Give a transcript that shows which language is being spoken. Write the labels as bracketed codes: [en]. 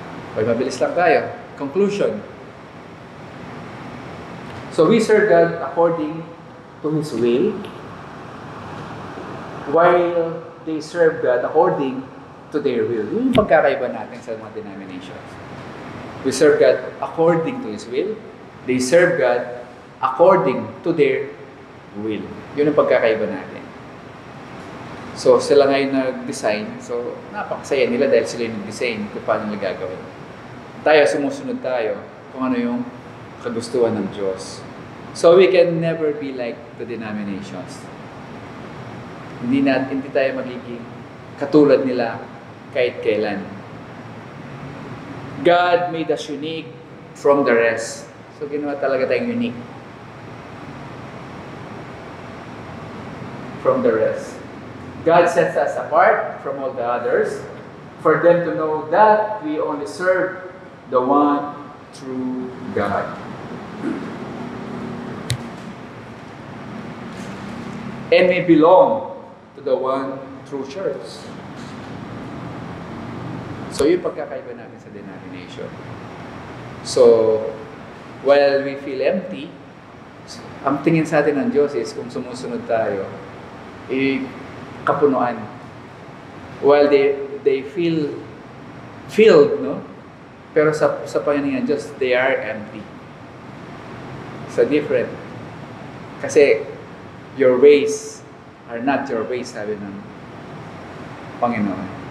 [tl] Okay, mabilis lang tayo. Conclusion. [en] So, we serve God according to His will, while they serve God according to their will. [tl] Yun yung pagkakaiba natin sa mga denominations. [en] We serve God according to His will. They serve God according to their will. [tl] Yun ang pagkakaiba natin. So, sila ngayon nag-design. So, napakasaya nila dahil sila yung nag-design kung paano nila gagawin. Tayo, sumusunod tayo kung ano yung kagustuhan ng Diyos. [en] So, we can never be like the denominations. [tl] Hindi tayo magiging katulad nila kahit kailan. [en] God made us unique from the rest. [tl] So, ginawa talaga tayong [en] unique from the rest. God sets us apart from all the others for them to know that we only serve the one true God. And we belong to the one true church. [tl] So, yung pagkakaiba natin sa denomination. [en] So, while we feel empty, [tl] ang tingin sa atin ng Diyos is kung sumusunod tayo, kapunuan. [en] While they feel filled, no? [tl] Pero sa Panginoon Diyos, [en] they are empty. So different. Kasi your ways are not your ways, [tl] sabi ng Panginoon.